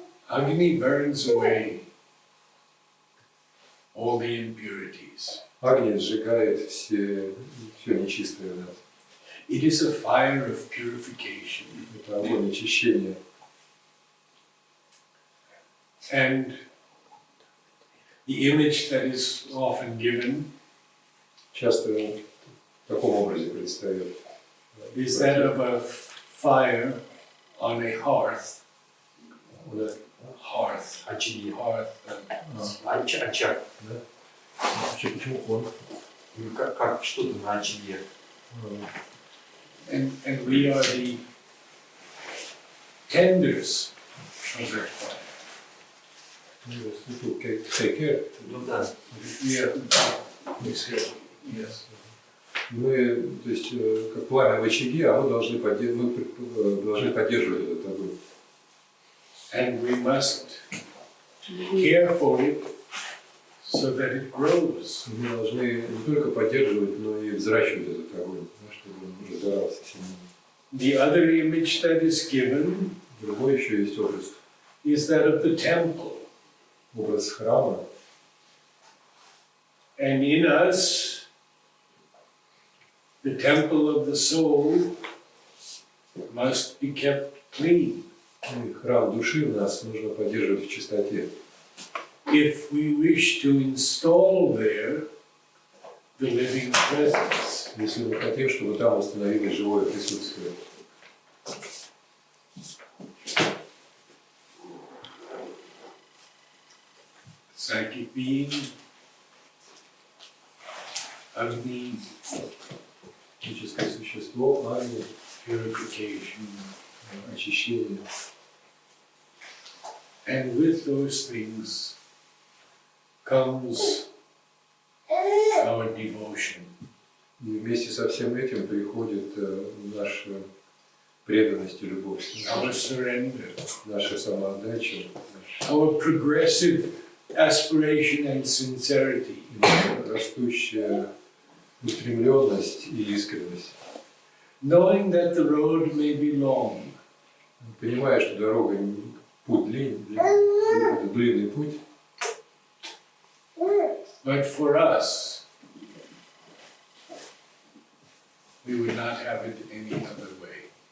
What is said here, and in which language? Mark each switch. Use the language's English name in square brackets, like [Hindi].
[English] Agni burns away all the impurities. [Russian] Огонь сжигает все нечистое в нас. [English] It is a fire of purification. [Russian] Это огонь очищения. [English] And the image that is often given [Russian] Часто в таком образе предстает. [English] is that of a fire on a hearth. Hearth. [Russian] Очаги. [English] Hearth. [Russian] Очаг. Да? Почему он? Ну, как что-то на очаге. [English] And we are the tenders of that fire. Take care. [Russian] Ну да. [English] Yeah. Yes. [Russian] Мы, то есть, как пламя в очаге, а мы должны поддерживать этот огонь. [English] And we must care for it so that it grows. [Russian] Мы должны не только поддерживать, но и взращивать этот огонь, чтобы он разгорался сильнее. [English] The other image that is given [Russian] Другой еще есть образ. [English] is that of the temple. [Russian] Образ храма. [English] And in us, the temple of the soul must be kept clean. [Russian] И храм души у нас нужно поддерживать в чистоте. [English] If we wish to install there the living presence. [Russian] Если мы хотим, чтобы там установилось живое присутствие. [English] Psychic being, Agni, [Russian] Психическое существо, Агни, [English] purification. [Russian] очищение. [English] And with those things comes our devotion. [Russian] И вместе со всем этим приходит наша преданность и любовь, [English] Our surrender, [Russian] наша самоотдача, [English] our progressive aspiration and sincerity. [Russian] растущая устремленность и искренность. [English] Knowing that the road may be long, [Russian] Понимая, что дорога, путь длинный, это длинный путь, [English] but for us, we would not have it any other way.